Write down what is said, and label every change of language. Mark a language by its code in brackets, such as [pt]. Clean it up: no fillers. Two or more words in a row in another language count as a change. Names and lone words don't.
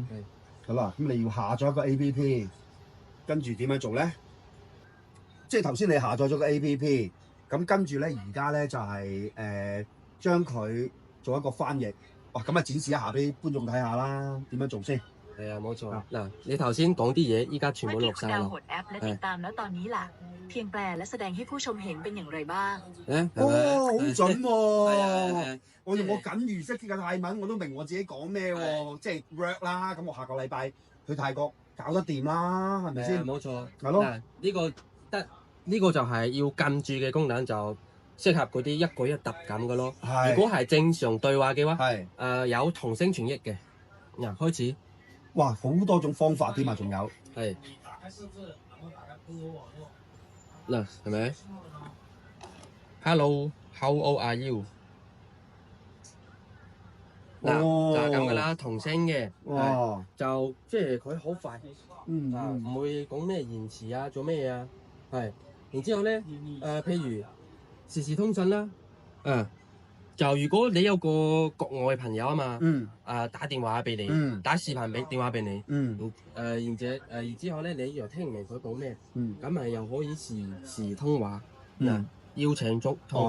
[yue] 好啦，咁你要下載一個 APP， 跟住點樣做咧？即係頭先你下載咗個 APP， 咁跟住咧而家咧就係將佢做一個翻譯。哇，咁啊展示一下俾觀眾睇下啦，點樣做先？係啊，冇錯。嗱，你頭先講啲嘢，依家全部錄晒啦。 [th] เพียงแปลและแสดงให้ผู้ชมเห็นเป็นอย่างไรบ้าง？ [yue] 好準喎！我用我僅餘識嘅泰文，我都明我自己講咩喎，即係 work 啦。咁我下個禮拜去泰國搞得掂啦，係咪先？冇錯。係咯。呢個就係要撳住嘅功能，就適合嗰啲一舉一答咁嘅咯。如果係正常對話嘅話，有同聲傳譯嘅。嗱，開始。哇，好多種方法添啊，仲有。係。嗱，係咪 [en] ？Hello, how old are you？ [yue] 嗱，就係咁噶啦，同聲嘅，就即係佢好快，唔會講咩延遲啊，做咩啊，係。然之後咧，譬如時時通訊啦，就如果你有個國外朋友啊嘛，打電話俾你，打視頻電話俾你，然之後咧，你又聽唔明佢講咩，咁咪又可以時通話，邀請通話。